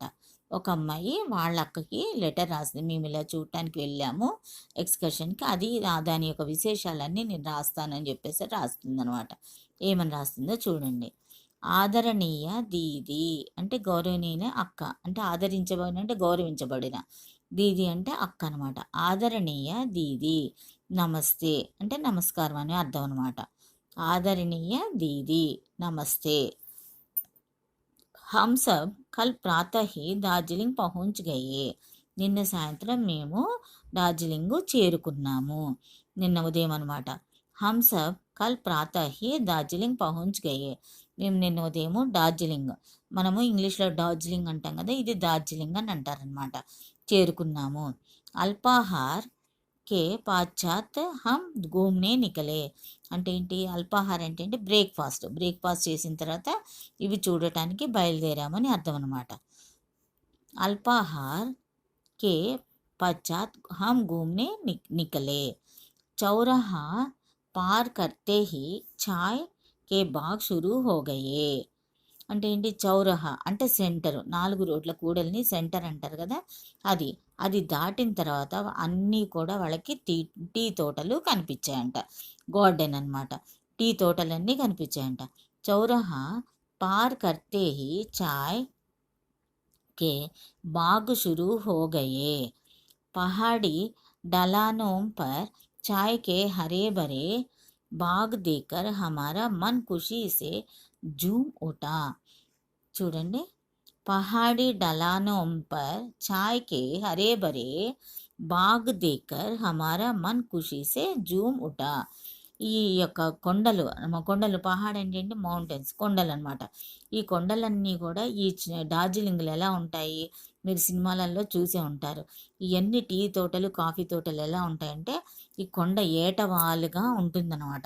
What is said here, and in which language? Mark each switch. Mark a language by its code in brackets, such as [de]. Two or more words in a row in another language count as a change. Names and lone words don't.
[te] ఒక అమ్మాయి వాళ్ళ అక్కకి లెటర్ రాసింది, మేము ఇలా చూడటానికి వెళ్ళాము ఎక్స్కర్షన్కి, అది దాని యొక్క విశేషాలన్నీ నేను రాస్తానని చెప్పేసి రాస్తుంది అనమాట. ఏమని రాస్తుందో చూడండి. [hi] आदरणीय दीदी [te] అంటే గౌరవనీయ అక్క, అంటే ఆదరించబడిన అంటే గౌరవించబడిన, దీది అంటే అక్క అనమాట. [hi] आदरणीय दीदी नमस्ते [te] అంటే నమస్కారం అని అర్థం అనమాట. [hi] आदरणीय दीदी नमस्ते। हम सब कल प्रातः ही दार्जिलिंग पहुंच गए। [te] నిన్న సాయంత్రం మేము డార్జిలింగ్ చేరుకున్నాము. నిన్న ఉదయం అనమాట. [hi] हम सब कल प्रातः ही दार्जिलिंग पहुंच गए. [te] మేము నిన్న ఉదయం డార్జిలింగ్, మనము ఇంగ్లీష్లో డార్జిలింగ్ అంటాం కదా, ఇది దార్జిలింగ్ అని అంటారనమాట. చేరుకున్నాము. [hi] अल्पाहार के पश्चात हम घूमने निकले [te] అంటే ఏంటి? అల్పాహారం అంటే ఏంటి? బ్రేక్ఫాస్ట్ చేసిన తర్వాత ఇవి చూడటానికి బయలుదేరామని అర్థం అనమాట. [hi] अल्पाहार के पश्चात हम घूमने निकले. चौराहा पार करते ही चाय के बाग शुरू हो गए [te] అంటే ఏంటి? చౌరహా అంటే సెంటర్, 4 రోడ్ల కూడల్ని సెంటర్ అంటారు కదా, అది దాటిన తర్వాత అన్నీ కూడా వాళ్ళకి టీ తోటలు కనిపించాయంట. గార్డెన్ అనమాట. టీ తోటలన్నీ కనిపించాయంట. [hi] चौराहा पार करते ही चाय के बाग शुरू हो गए. పహాड़ी ढलानों पर चाय के हरे भरे बाग देखकर हमारा मन खुशी से झूम उठा. [te] చూడండి. [hi] पहाड़ी ढलानों पर चाय के हरे भरे बाग देखकर हमारा मन खुशी से झूम उठा. [te] ఈ యొక్క కొండలు పహాడ్ అంటే మౌంటైన్స్, కొండలు అనమాట. ఈ కొండలన్నీ కూడా ఈ డార్జిలింగ్లో ఎలా ఉంటాయి? మీరు సినిమాలలో చూసే ఉంటారు. ఇవన్నీ టీ తోటలు, కాఫీ తోటలు ఎలా ఉంటాయంటే ఈ కొండ ఏటవాలుగా ఉంటుందన్నమాట.